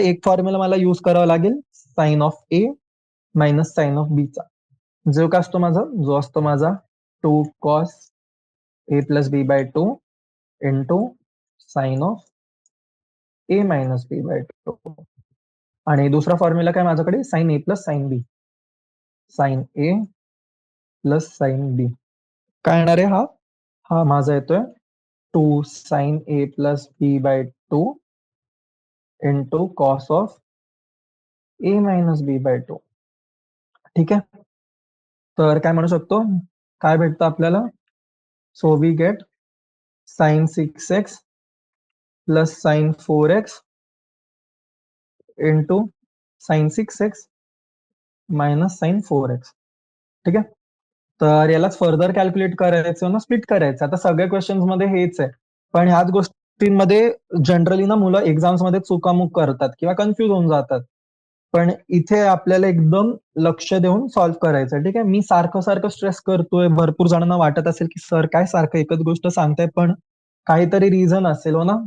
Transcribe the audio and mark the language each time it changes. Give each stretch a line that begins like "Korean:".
Marathi: एक फॉर्म्युला मला यूज करावा लागेल sign of A minus sign of बी चा, जो काय असतो माझा? जो असतो माझा
English: 2 cos A plus B by 2 into sine of A minus B by 2.
Marathi: आणि दुसरा फॉर्म्युला काय माझ्याकडे?
English: Sine A plus sine B, sine A plus sine B.
Marathi: काय येणार आहे हा? हा माझा येतोय
English: 2 sine A plus B by 2 into cos of A minus B by 2.
Marathi: ठीक आहे. तर काय म्हणू शकतो? काय भेटतं आपल्याला?
English: So we get sine 6x plus sine 4x into sine 6x minus sine 4x.
Marathi: ठीक आहे. तर यालाच फर्दर कॅल्क्युलेट करायचं ना, स्प्लिट करायचं. आता सगळ्या क्वेश्चन्स मध्ये हेच आहे, पण ह्याच गोष्टींमध्ये जनरली ना मुलं एक्झाम्स मध्ये चुकामुक करतात किंवा कन्फ्युज होऊन जातात. पण इथे आपल्याला एकदम लक्ष देऊन सॉल्व्ह करायचं. ठीक आहे. मी सारखं सारखं स्ट्रेस करतोय, भरपूर जणांना वाटत असेल की सर काय सारखं एकच गोष्ट सांगताय, पण काहीतरी रिझन असेल हो ना.